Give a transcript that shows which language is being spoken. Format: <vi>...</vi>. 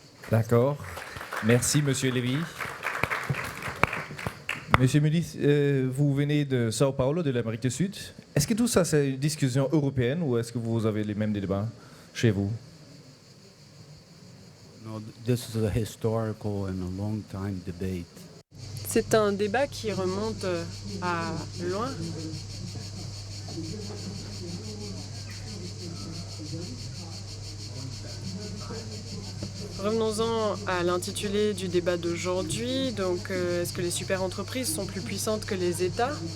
<fr>D'accord. Merci, Monsieur Lévy. Monsieur Muniz, vous venez de Sao Paulo, de l'Amérique du Sud. Est-ce que tout ça, c'est une discussion européenne ou est-ce que vous avez les mêmes débats chez vous?</fr> <en>No, this is a historical and a long time debate.</en> <fr>C'est un débat qui remonte à loin. Revenons-en à l'intitulé du débat d'aujourd'hui. Donc, est-ce que les super entreprises sont plus puissantes que les États?</fr>